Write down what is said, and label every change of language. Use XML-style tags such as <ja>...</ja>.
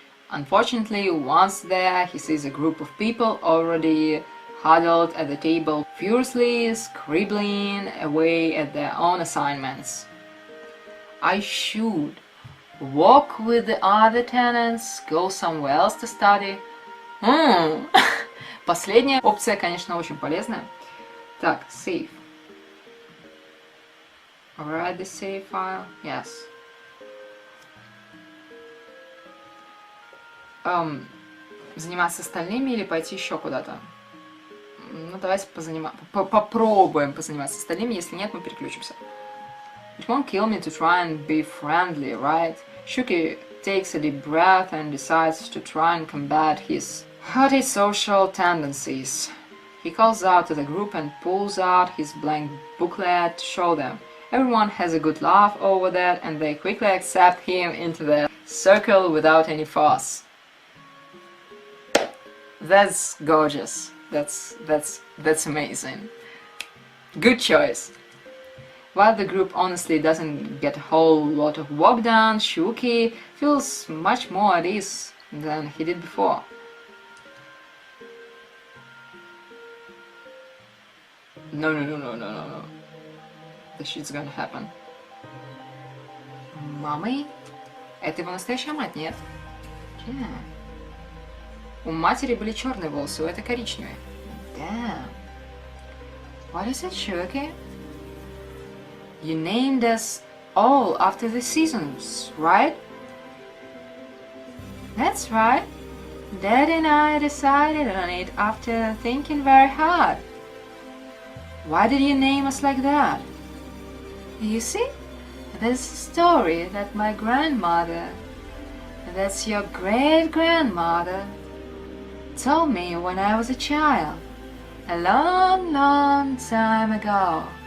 <en>Unfortunately, once there, he sees a group of people already huddled at the table, furiously scribbling away at their own assignments. I should walk with the other tenants, go somewhere else to study.</en> <ru>Последняя опция, конечно, очень полезная. Так, save.</ru> <en>Override the save file. Yes.</en> <ru>Заниматься остальными или пойти еще куда-то? Ну, давайте попробуем позаниматься остальными, если нет, мы переключимся.</ru> <en>It won't kill me to try and be friendly, right? Shuki takes a deep breath and decides to try and combat his antisocial tendencies. He calls out to the group and pulls out his blank booklet to show them. Everyone has a good laugh over that and they quickly accept him into the circle without any fuss. That's gorgeous. That's amazing. Good choice. While the group honestly doesn't get a whole lot of work done, Shuki feels much more at ease than he did before. No. The shit's gonna happen.</en> <ru>Мамой? Это его настоящая мать, нет?</ru> <en>Yeah.</en> <ru>У матери были черные волосы, у этой коричневые.</ru> <en>Damn. What is it, Shuki? You named us all after the seasons, right? That's right. Dad and I decided on it after thinking very hard. Why did you name us like that? You see, there's a story that my grandmother, that's your great-grandmother, told me when I was a child, a long, long time ago.</en>